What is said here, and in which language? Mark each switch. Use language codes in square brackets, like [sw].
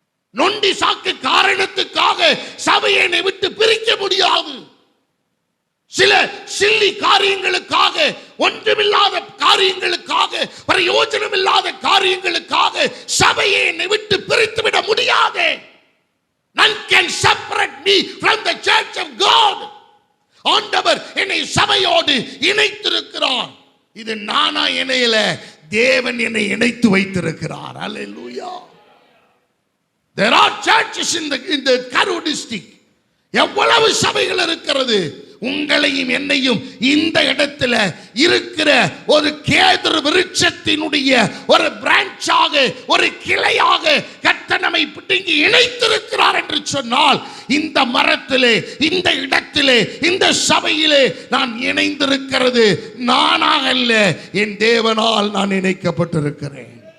[ta] நொண்டி சாக்கு காரணத்துக்காக சபையை விட்டு பிரிக்க முடியாது. சில சில்லி காரியங்களுக்காக, ஒன்றுமில்லாத காரியங்களுக்காக, பிரயோஜனம் இல்லாத காரியங்களுக்காக சபையை விட்டு பிரித்து விட முடியாது. [en] None can separate me from the church of God. [ta] ஆண்டவர் என்னை சபையோடு இணைத்திருக்கிறார். இது நானா இணையல, தேவன் என்னை இணைத்து வைத்திருக்கிறார். [en] Hallelujah. There are churches in the Karur district. [ta] எவ்வளவு சபைகள் இருக்கிறது. உங்களையும் என்னையும் இந்த இடத்துல இருக்கிற ஒரு கேதுரு விருட்சத்தினுடைய ஒரு பிரான்ச்சாக, ஒரு கிளையாக கர்த்தர் நம்மை பிடுங்கி இணைத்திருக்கிறார் என்று சொன்னால், இந்த மரத்திலே, இந்த இடத்திலே, இந்த சபையிலே நான் இணைந்திருக்கிறது நானாக அல்ல, என் தேவனால் நான் இணைக்கப்பட்டிருக்கிறேன்.